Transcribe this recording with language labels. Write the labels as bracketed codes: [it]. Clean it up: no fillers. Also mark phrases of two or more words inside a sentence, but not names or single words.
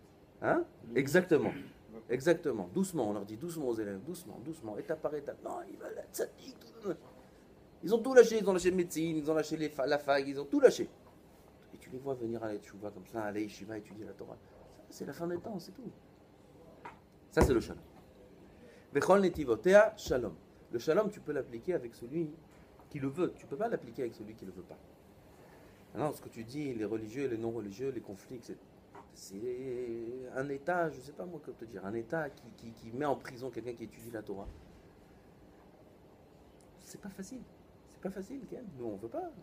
[fr] Hein? Exactement. Exactement. Doucement, on leur dit doucement aux élèves, doucement, étape par étape. Non, il va la tzaddik. Ils ont tout lâché, ils ont lâché médecine, ils ont lâché la fac, ils ont tout lâché. Et tu les vois venir à la tchouva comme ça, à la yeshiva, étudier la Torah. Ça, c'est la fin des temps, c'est tout. Ça, c'est le shalom. [he] וכל נתיבותיה שלום. [fr] Le shalom, tu peux l'appliquer avec celui qui le veut. Tu ne peux pas l'appliquer avec celui qui ne le veut pas. Alors, ce que tu dis, les religieux et les non-religieux, les conflits, etc. C'est un État, je ne sais pas moi comment te dire, un État qui met en prison quelqu'un qui étudie la Torah. C'est pas facile. C'est pas facile, Ken. Nous, on ne veut pas.